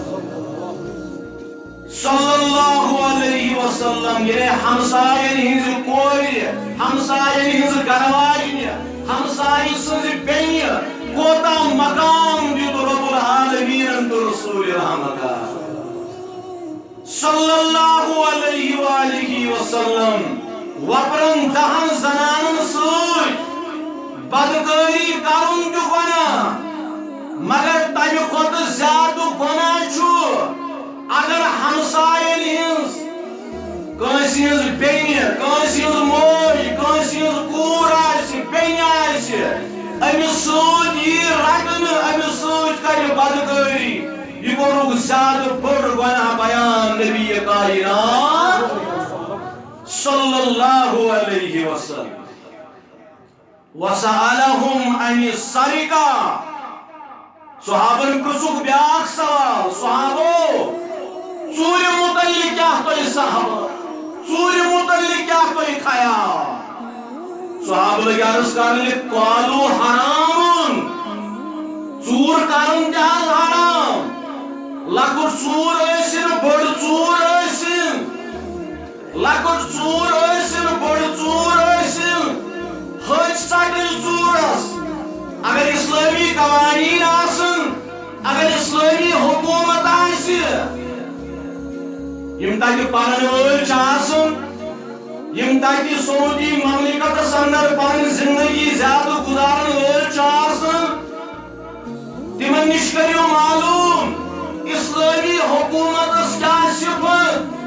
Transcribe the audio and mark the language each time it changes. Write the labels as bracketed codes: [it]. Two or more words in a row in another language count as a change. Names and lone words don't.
[ar] صلی اللہ علیہ وسلم [ks] یہ ہمساین ہنز کور ہمساین ہنز گرواجنہ ہمسائی سنز بیٚنہِ کوتاہ مقام دیت رب العالمین تو رسول رحمت [ar] صلی اللہ علیہ وآلہ وسلم [ks] وپرن 10 زنانن سۭتۍ بدکاری کرن تہ گناہ مگر تمہ کھۄتہٕ زیادٕ گناہ چھُ اگر ہمساین ہنز کٲنٛسہِ ہنز بیٚنہِ کٲنٛسہِ ہنز موج کٲنٛسہِ ہنز کوٗر آسہِ بیٚنہِ آسہِ امس سۭتۍ یی رٹنہٕ امس سۭتۍ کرِ بدکاری یہ کوٚرُکھ زیادٕ بوٚڑ گناہ بیان نبی کائنات [ar] صلی اللہ علیہ وسلم وسألهم عن السرقة [ks] صحابن پرسوک بیاکھ سوال صحابو ژوٗرِ متعلق کیا تۄہہِ صحابہ ژوٗرِ متعلق کیا تۄہہِ خیال صحابہ لگی عرض کرنہِ [ar] قالوا حرام [ks] ژوٗر کرُن تہِ حظ حرام لۄکُٹ ژوٗر ٲسِن بٔڑ ژوٗر ٲسِن لۄکُٹ ژوٗر ٲسِن بٔڑ ژوٗر ٲسِن ہچ ژٹٕنۍ ژوٗرس اگر اسلامی قوانین آسن اگر اسلامی حکومت آسہِ یم تتہِ پرن وٲلۍ چھِ آسان یم تتہِ سعودی مملکتس اندر پنٕنۍ زندگی زیادٕ گزارن وٲلۍ چھِ آسان تمن نش کٔرِو معلوم اسلامی حکومتس کیٛاہ صفت